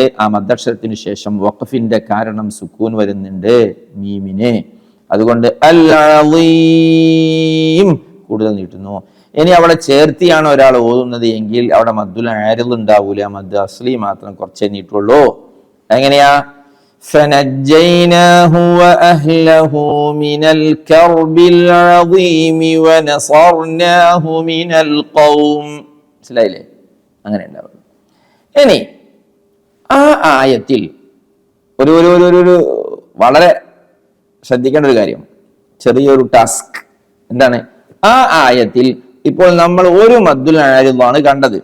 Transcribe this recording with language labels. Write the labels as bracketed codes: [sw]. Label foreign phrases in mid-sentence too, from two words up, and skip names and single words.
[ml] ആ മദ്ദക്ഷരത്തിന് ശേഷം വഖഫിന്റെ കാരണം സുക്കൂൻ വരുന്നുണ്ട് മീമിനെ. അതുകൊണ്ട് [ar] العظيم [ml] കൂടുതൽ നീട്ടുന്നു. ഇനി അവിടെ ചേർത്തിയാണ് ഒരാൾ ഓതുന്നത് എങ്കിൽ അവിടെ [ar] مد العارض [ml] ഉണ്ടാവൂല, [ar] مد أصلي [ml] മാത്രം കുറച്ചേ നീട്ടുള്ളൂ. എങ്ങനെയാ? [ar] فنجيناه وأهله من الكرب العظيم ونصرناه من القوم. [ml] മനസ്സിലായില്ലേ? അങ്ങനെ ഉണ്ടാവും. ഇനി ആ ആയത്തിൽ ഒരു വളരെ ശ്രദ്ധിക്കേണ്ട ഒരു കാര്യം, ചെറിയൊരു ടാസ്ക്. എന്താണ്? ആ ആയത്തിൽ ഇപ്പോൾ നമ്മൾ ഒരു മദ്ദുൽ ആരിദാണ് കണ്ടത്.